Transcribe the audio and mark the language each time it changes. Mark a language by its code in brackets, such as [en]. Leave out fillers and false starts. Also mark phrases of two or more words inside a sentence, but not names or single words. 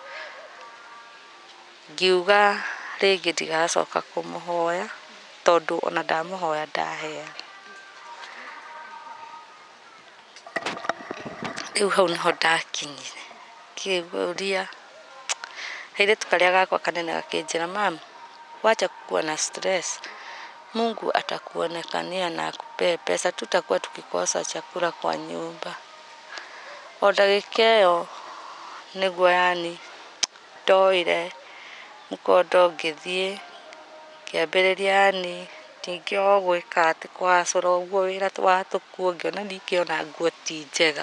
[ki] Ngiuga rĩngĩ ndigacoka kũmũhoya tondũ ona ndamũhoya ndaheana. Rĩu hau nĩho ndakinyire ngĩũria kairĩtu karĩa gakwa kanene gakĩnjĩra, [sw] mama, wacha kuwa na stress, Mungu atakuonekania na akupe pesa, tutakuwa tukikosa chakula kwa nyumba. [ki] O ndagĩka ĩyo nĩguo yani ndoire mũkondo ngĩthiĩ ngĩambĩrĩria yani ningĩ o gwĩka atĩ kũhacũra ũguo wĩra wa tũkuo, ngĩona ningĩ ona nguo ti njega.